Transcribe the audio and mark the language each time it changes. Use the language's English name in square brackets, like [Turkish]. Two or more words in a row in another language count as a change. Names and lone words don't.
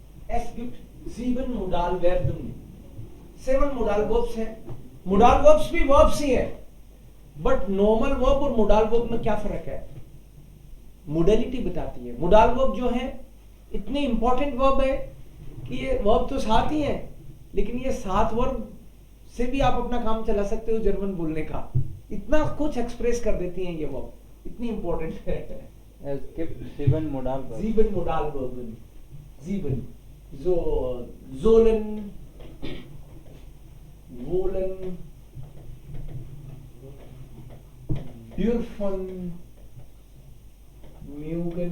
[German] Es gibt 7 Modalverben. 7 [English] modal verbs [German] हैं. [English] Modal verbs [Hindi] भी verbs ही है, [English] but normal verb [Hindi] और [English] modal verb [Hindi] में क्या फर्क है? मोडालिटी बताती है. [English] modal verb [Hindi] जो है इतने इंपॉर्टेंट वर्ब है कि ये वर्ब तो 7 ही है, लेकिन ये 7 वर्ब से भी आप अपना काम चला सकते हो जर्मन बोलने का. इतना कुछ एक्सप्रेस कर देती हैं ये वर्ब, इतनी इंपॉर्टेंट है. [German] Es gibt 7 Modalverben. 7 Modalverben. 7. So, sollen, wollen, dürfen, mögen,